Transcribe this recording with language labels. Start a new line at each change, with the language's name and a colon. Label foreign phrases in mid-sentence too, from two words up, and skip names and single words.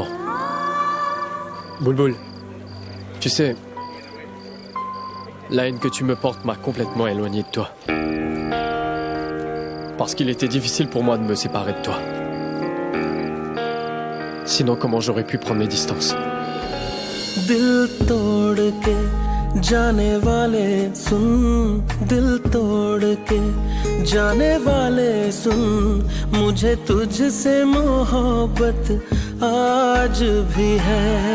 French: Boulboul, tu sais, la haine que tu me portes m'a complètement éloigné de toi. Parce qu'il était difficile pour moi de me séparer de toi. Sinon, comment j'aurais pu prendre mes distances?
Hindi: दिल तोड़ के जाने वाले सुन, दिल तोड़ के जाने वाले सुन, मुझे तुझसे मोहब्बत आज भी है।